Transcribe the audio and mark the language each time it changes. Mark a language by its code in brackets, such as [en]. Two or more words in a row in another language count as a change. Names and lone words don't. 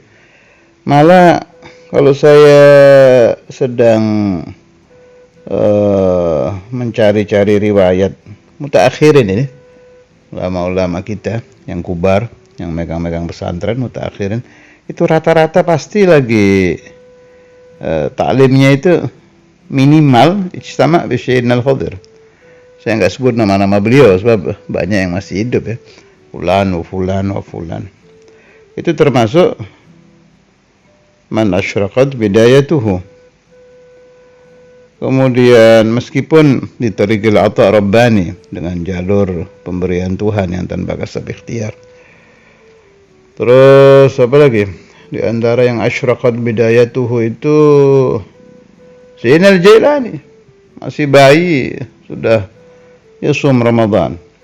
[id] Malah kalau saya sedang mencari-cari riwayat mutaakhirin ini, ulama-ulama kita yang kubar, yang megang-megang pesantren mutaakhirin, itu rata-rata pasti lagi taklimnya itu minimal [ar] اجتمع بسيدنا الخضر. [id] Saya enggak sebut nama-nama beliau sebab banyak yang masih hidup ya. [ar] فلان وفلان وفلان. [id] Itu termasuk [ar] من أشرقت بدايته. [id] Kemudian meskipun di [ar] طريق العطاء الرباني, [id] dengan jalur pemberian Tuhan yang tanpa kasab ikhtiar. Terus apa lagi? Di antara yang [ar] أشرقت بدايته [id] itu Sayyidina Al-Jailani, masih bayi sudah [ar] يصوم رمضان.